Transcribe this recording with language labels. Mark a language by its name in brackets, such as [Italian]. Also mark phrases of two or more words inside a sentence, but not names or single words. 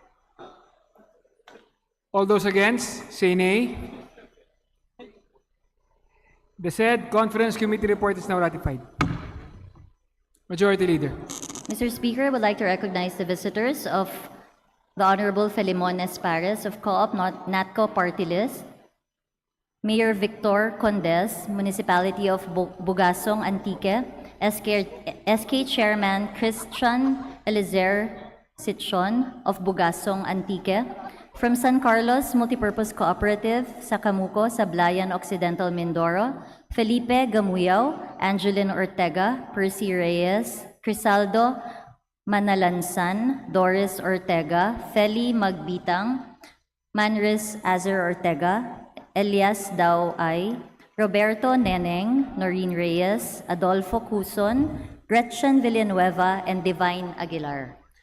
[English] All those against, say nay. The said Conference Committee report is now ratified. Majority Leader. Mr. Speaker, I would like to recognize the visitors of the Honorable Filimon Espares of Co-op NATCO Party List, Mayor Victor Condes, Municipality of Bugasong, Antique, SK Chairman Christian Elizer Sitchon of Bugasong, Antique, from San Carlos Multipurpose Cooperative, Sacamuco, Sablayan Occidental, Mindoro, Felipe Gamuyao, Angeline Ortega, Percy Reyes, Crisaldo Manalansan, Doris Ortega, Feli Magbitang, Manris Azer Ortega, Elias Dao Ay, Roberto Neneng, Noreen Reyes, Adolfo Cuson, Gretchen Villanueva, and Divine Aguilar.